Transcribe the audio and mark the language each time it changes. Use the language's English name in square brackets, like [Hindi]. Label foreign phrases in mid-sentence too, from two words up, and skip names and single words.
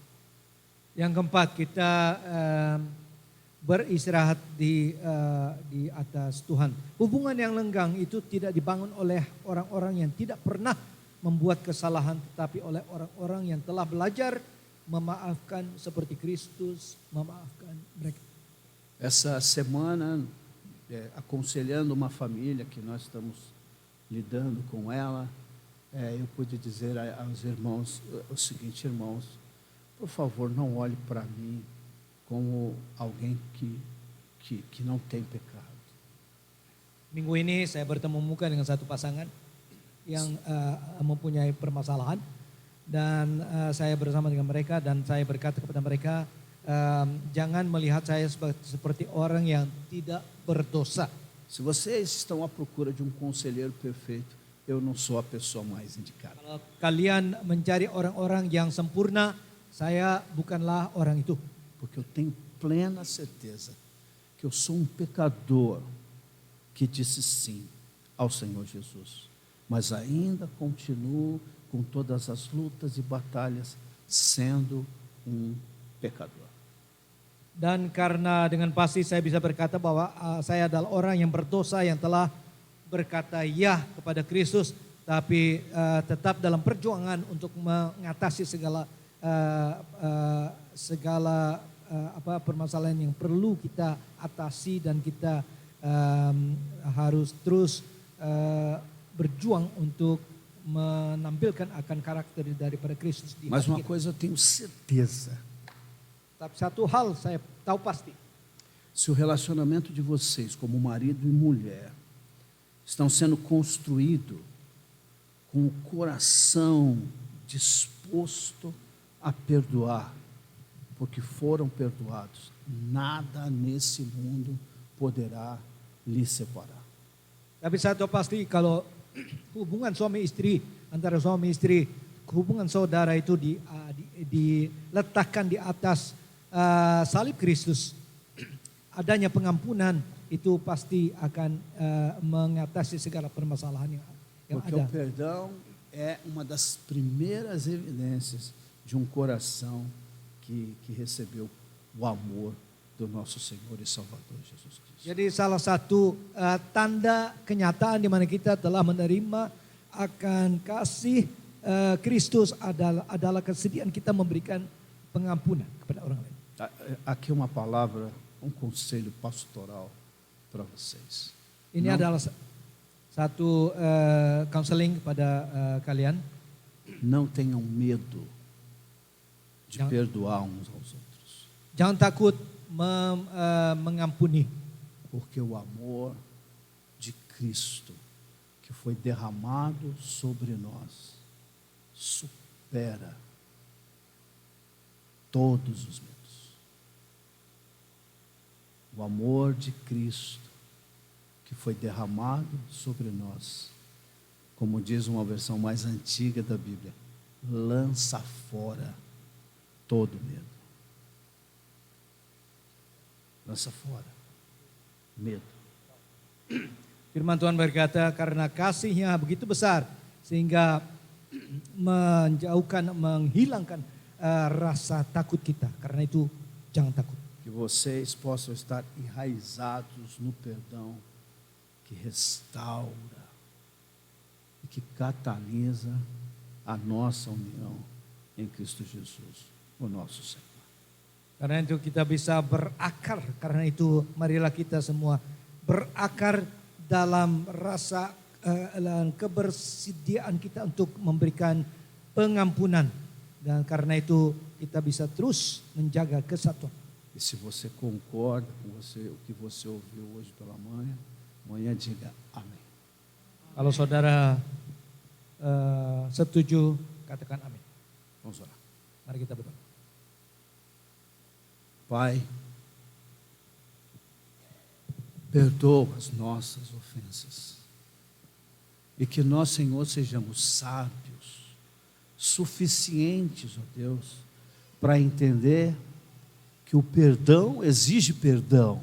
[Indonesian] Yang keempat, kita beristirahat di atas Tuhan. Hubungan yang lenggang itu tidak dibangun oleh orang-orang yang tidak pernah membuat kesalahan, tetapi oleh orang-orang yang telah belajar memaafkan seperti Kristus memaafkan mereka. [Portuguese] Essa semana, aconselhando uma família que nós estamos lidando com ela, eu pude dizer aos irmãos o seguinte: irmãos, por favor, não olhe para mim como alguém que não tem pecado. [Indonesian] Minggu ini saya bertemu muka dengan satu pasangan yang mempunyai permasalahan, dan saya bersama dengan mereka dan saya berkata kepada mereka, jangan melihat saya seperti orang yang tidak berdosa. [Portuguese] Se vocês estão à procura de um conselheiro perfeito, eu não sou a pessoa mais indicada. [Indonesian] Kalau kalian mencari orang-orang yang sempurna, saya bukanlah orang itu. [Portuguese] Porque eu tenho plena certeza que eu sou um pecador que disse sim ao Senhor Jesus, mas ainda continuo com todas as lutas e batalhas sendo um pecador. [Indonesian] Dan karena dengan pasti saya bisa berkata bahwa saya adalah orang yang berdosa yang telah berkata ya kepada Kristus, tapi tetap dalam perjuangan untuk mengatasi segala permasalahan yang perlu kita atasi, dan kita harus terus berjuang untuk menampilkan akan karakter daripada Kristus di [Portuguese] Mas [Indonesian] hati [Portuguese] uma [Indonesian] kita. [Portuguese] coisa eu tenho certeza: [Indonesian] Tapi satu hal saya tahu pasti, [Portuguese] se o relacionamento de vocês como marido e mulher estão sendo construído com o coração disposto a perdoar, porque foram perdoados, nada nesse mundo poderá lhes separar. [Indonesian] tapi satu pasti, kalau hubungan suami istri, antara suami istri, hubungan saudara itu diletakkan di atas salib Kristus, adanya pengampunan itu pasti akan mengatasi segala permasalahan yang [Portuguese] Porque [Indonesian] ada. [Portuguese] o perdão é uma das primeiras evidências de um coração que recebeu o amor do nosso Senhor e Salvador Jesus Cristo. [Indonesian] Jadi salah satu tanda kenyataan di mana kita telah menerima akan kasih Kristus adalah kesediaan kita memberikan pengampunan kepada orang lain. [Portuguese] Aqui uma palavra, um conselho pastoral para vocês. [Indonesian] Ini adalah satu counseling kepada kalian. [Portuguese] Não tenham medo de perdoar uns aos outros. [Indonesian] Jangan takut mengampuni. [Portuguese] Porque o amor de Cristo que foi derramado sobre nós supera todos os medos. O amor de Cristo que foi derramado sobre nós, como diz uma versão mais antiga da Bíblia, lança fora todo medo. Lança fora medo. [Indonesian] Firman Tuhan berkata, karena kasihnya begitu besar sehingga menjauhkan, menghilangkan rasa takut kita. Karena itu jangan takut. [Portuguese] Que vocês possam estar enraizados no perdão que restaura e que catalisa a nossa união em Cristo Jesus, o nosso Senhor. [Indonesian] Karena itu kita bisa berakar. Karena itu marilah kita semua berakar dalam rasa kebersediaan kita untuk memberikan pengampunan. Dan karena itu kita bisa terus menjaga kesatuan. [Portuguese] E se você concorda com o que você ouviu hoje pela manhã, amanhã diga amém. [Indonesian] Kalau saudara setuju, katakan amin. [Portuguese] Vamos orar. [Indonesian] Mari kita berdoa. [Portuguese] Pai, perdoa as nossas ofensas. E que nós, Senhor, sejamos sábios, suficientes, ó Deus, para entender que o perdão exige perdão.